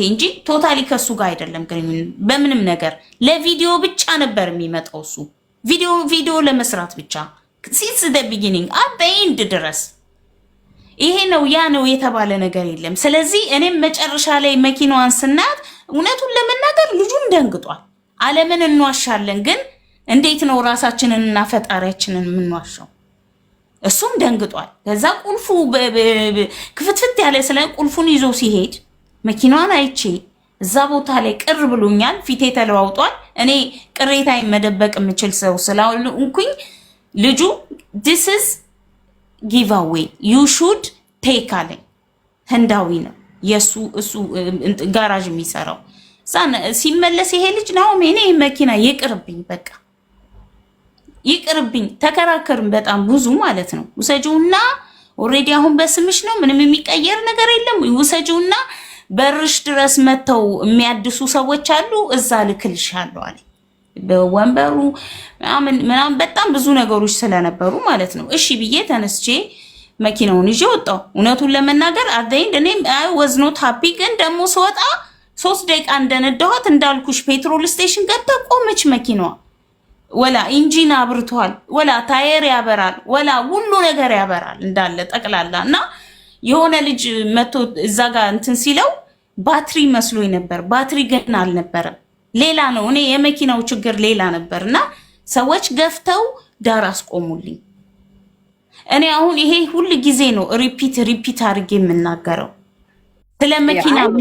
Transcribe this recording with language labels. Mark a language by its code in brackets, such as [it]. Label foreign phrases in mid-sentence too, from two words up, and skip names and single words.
[am] እንጂ ቶታሊ ከሱ ጋር አይደለም ግንኙነት። በምንም ነገር ለቪዲዮ ብቻ ነበር የሚመጣው እሱ ቪዲዮ ለመስራት ብቻ [en] since the beginning at the end [am] ድረስ ይሄ ነው ያ ነው የተባለ ነገር የለም። ስለዚህ እኔም መጨረሻ ላይ መኪናዋን ስናያት እውነቱን ለመናገር ልጁም ደንግጧል። ዓለምን እንዋሻለን ግን እንዴት ነው ራሳችንንና ፈጣሪያችንን የምንዋሻው? እሱም ደንግጧል። ከዛ ቁልፉ ክፍትፍት ያለ ስለ ቁልፉን ይዞ ሲሄድ መኪናዋን አይቼ እዛ ቦታ ላይ ቅር ብሎኛል። ፊቴ ተለዋውጧል። እኔ ቅሬታዬ መደበቅ የምችል ሰው ስላልኩኝ ልጁ [en] this is giveaway you should take [am] አለኝ። ህንዳዊ ነው የሱ እሱ ጋራጅ የሚሰራው። ሲመለስ ይሄ ልጅ ነው እኔ መኪና ይቅርብኝ፣ በቃ ይቅርብኝ። ተከራከርን በጣም ብዙ ማለት ነው። ውሰጂውና ኦሬዲ አሁን በስምሽ ነው ምንም የሚቀየር ነገር የለም። ውሰጂውና በርሽ ድረስ መተው የሚያድሱ ሰዎች አሉ፣ እዛ ልክልሻለሁ አለኝ። በወንበሩ ምናምን በጣም ብዙ ነገሮች ስለነበሩ ማለት ነው። እሺ ብዬ ተነስቼ መኪናውን ይዤ ወጣሁ። እውነቱን ለመናገር አደይን እኔ [en] was not happy። [am] ግን ደግሞ ስወጣ 3 ደቂቃ እንደነዳኋት እንዳልኩሽ ፔትሮል ስቴሽን ገብታ ቆመች መኪናዋ። ወላ ኢንጂን አብርቷል፣ ወላ ታየር ያበራል፣ ወላ ሁሉ ነገር ያበራል እንዳለ ጠቅላላ። እና የሆነ ልጅ መቶ እዛ ጋር እንትን ሲለው ባትሪ መስሎኝ ነበር። ባትሪ ግን አልነበረም፣ ሌላ ነው። እኔ የመኪናው ችግር ሌላ ነበርና ሰዎች ገፍተው ዳር አስቆሙልኝ። እኔ አሁን ይሄ ሁሉ ጊዜ ነው ሪፒት አድርጌ የምናገረው ስለ መኪና